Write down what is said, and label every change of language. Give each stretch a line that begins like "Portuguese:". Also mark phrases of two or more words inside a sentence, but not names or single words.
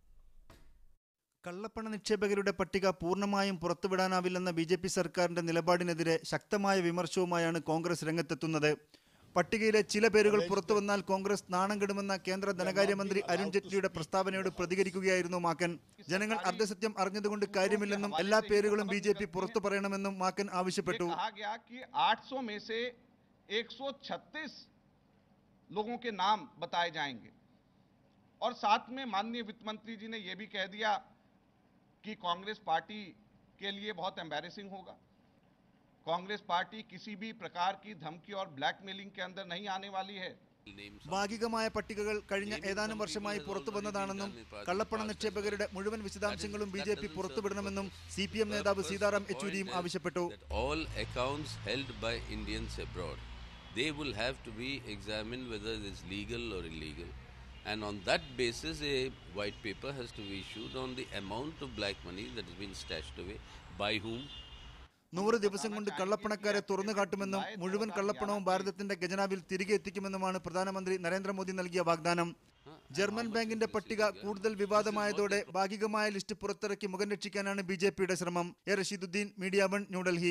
Malayalam: കള്ളപ്പണ നിക്ഷേപകരുടെ പട്ടിക പൂർണ്ണമായും പുറത്തുവിടാനാവില്ലെന്ന BJP സർക്കാരിന്റെ നിലപാടിനെതിരെ ശക്തമായ വിമർശനവുമായാണ് കോൺഗ്രസ് രംഗത്തെത്തുന്നത്. പട്ടികയിലെ ചില പേരുകൾ പുറത്തുവന്നാൽ കോൺഗ്രസ് നാണം കെടുമെന്ന കേന്ദ്ര ധനകാര്യമന്ത്രി അരുൺ ജെയ്റ്റ്ലിയുടെ പ്രസ്താവനയോട് പ്രതികരിക്കുകയായിരുന്നു മാക്കൻ. ജനങ്ങൾ അർദ്ധസത്യം അറിഞ്ഞതുകൊണ്ട് കാര്യമില്ലെന്നും എല്ലാ പേരുകളും BJP പുറത്തു പറയണമെന്നും മാക്കൻ ആവശ്യപ്പെട്ടു.
Hindi: 136 लोगों के नाम बताए जाएंगे और साथ में माननीय वित्त मंत्री जी ने यह भी कह दिया कि कांग्रेस पार्टी के लिए बहुत एम्बैरेसिंग होगा. कांग्रेस पार्टी किसी भी प्रकार की धमकी और ब्लैकमेलिंग के अंदर नहीं आने वाली है.
Malayalam: ഭാഗികമായ പട്ടികകൾ കഴിഞ്ഞ ഏതാനും വർഷമായി പുറത്തു വന്നതാണെന്നും കള്ളപ്പണ നിക്ഷേപകരുടെ മുഴുവൻ വിശദാംശങ്ങളും BJP പുറത്തുവിടണമെന്നും CPM നേതാവ് സീതാറാം യെച്ചൂരിയും ആവശ്യപ്പെട്ടു.
English: All accounts held by Indians abroad, they will have to be examined whether it is legal or illegal, and on that basis a white paper has to be issued on the amount of black money that has been stashed away, by whom.
Malayalam: 100 ദിവസം കൊണ്ട് കള്ളപ്പണക്കാരെ തുറന്നു കാട്ടുമെന്നും മുഴുവൻ കള്ളപ്പണവും ഭാരതത്തിന്റെ ഖജനാവിൽ തിരികെ എത്തിക്കുമെന്നുമാണ് പ്രധാനമന്ത്രി നരേന്ദ്രമോദി നൽകിയ വാഗ്ദാനം. ജർമ്മൻ ബാങ്കിന്റെ പട്ടിക കൂടുതൽ വിവാദമായതോടെ ഭാഗികമായ ലിസ്റ്റ് പുറത്തിറക്കി മുഖം രക്ഷിക്കാനാണ് BJPയുടെ ശ്രമം. റഷീദുദ്ദീൻ, മീഡിയ 1 ന്യൂഡൽഹി.